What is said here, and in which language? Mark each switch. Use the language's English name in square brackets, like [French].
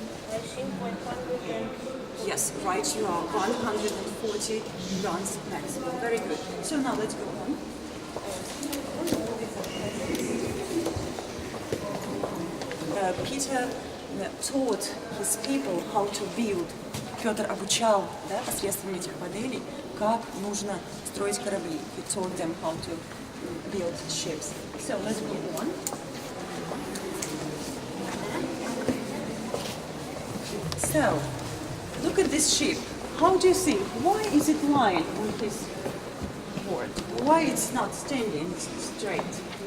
[English] I think 100. Yes, right, you are 140 guns maximum. Very good. So now let's go on. Peter taught his people how to build. [Russian] Петр обучал, да, посредством этих моделей, как нужно строить корабли. [English] He taught them how to build ships. So let's go on. So, look at this ship. How do you think? Why is it lying on this board? Why it's not standing straight?